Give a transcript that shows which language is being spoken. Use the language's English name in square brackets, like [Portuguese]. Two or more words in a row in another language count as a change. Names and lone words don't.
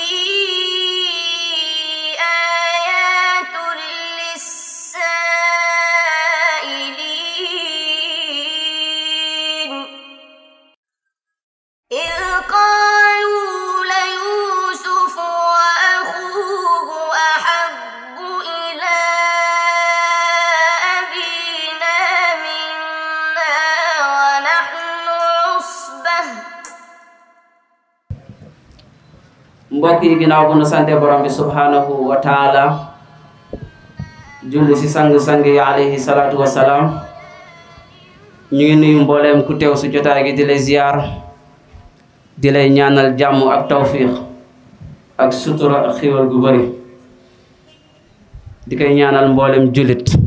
[Arabic] آيات للسائلين إذ قالوا ليوسف وأخوه أحب إلى أبينا منا ونحن عصبة. [Wolof] mbokk yi ginnaaw bu nu sante borom bi [Arabic] سبحانه وتعالى [Wolof] julli si sang-sang yi [Arabic] عليه الصلاة والسلام [Wolof] ñu ngi nuyu mbooleem ku teew su jotaay gi di lay ziyaar di lay ñaanal jàmm ak tawfiq ak sutura ak xiiwal gu bari di koy ñaanal mbooleem jullit.